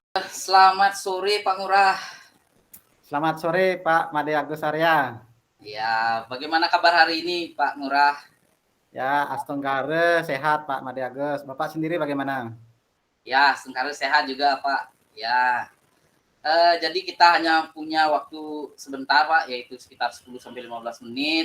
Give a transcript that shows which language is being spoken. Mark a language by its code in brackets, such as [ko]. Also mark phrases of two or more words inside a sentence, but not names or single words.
[id] Selamat sore Pak Ngurah. Selamat sore Pak Made Agus Arya. Ya, bagaimana kabar hari ini Pak Ngurah? Ya, Astonggare sehat Pak Made Agus. Bapak sendiri bagaimana? Ya, sekarang sehat juga Pak. Ya, jadi kita hanya punya waktu sebentar Pak, yaitu sekitar 10-15 menit.